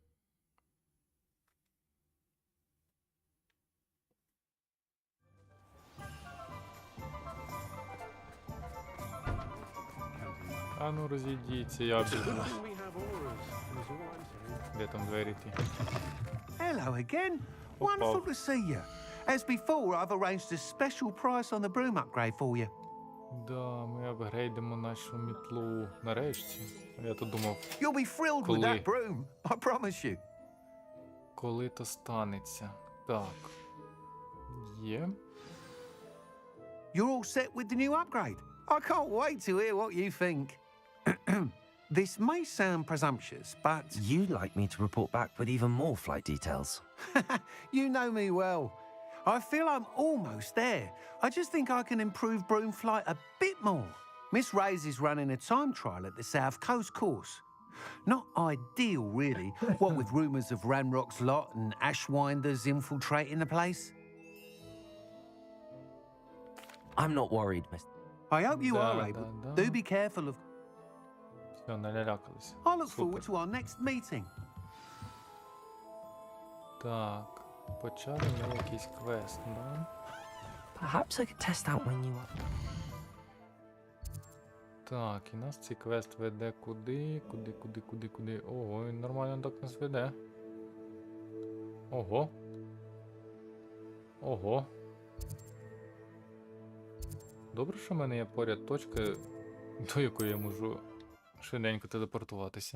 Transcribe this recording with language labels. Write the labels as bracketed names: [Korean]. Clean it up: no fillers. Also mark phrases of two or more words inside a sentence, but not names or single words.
[Ukrainian] А ну розійдіться, я біжу. Де там двері ті? [English] Hello again. Wonderful to see you. As before, I've arranged a special price on the broom upgrade for you. [Ukrainian] Да, ми апгрейдимо нашу мітлу нарешті. Я то думав, [English] You'll be thrilled with that broom, I promise you. [Ukrainian] коли то станеться. Так. Є. [English] You're all set with the new upgrade. I can't wait to hear what you think. This may sound presumptuous, but... You'd like me to report back with even more flight details. You know me well. I feel I'm almost there. I just think I can improve broom flight a bit more. Miss Ray's is running a time trial at the South Coast course. Not ideal, really, what with rumours of Ranrock's lot and Ashwinders infiltrating the place. I'm not worried, Mr. I hope you are able. Do be careful of... [Ukrainian] Все, налякалися. [English] I look forward to our next meeting. [Ukrainian] Так, почали ми якийсь квест, да? [English] Perhaps I could test out my new one. [Ukrainian] Так, і нас цей квест веде куди? Куди? Ого, він нормально так нас веде. Ого. Ого. Добре, що в мене є поряд точка, до якої я можу швиденько телепортуватися.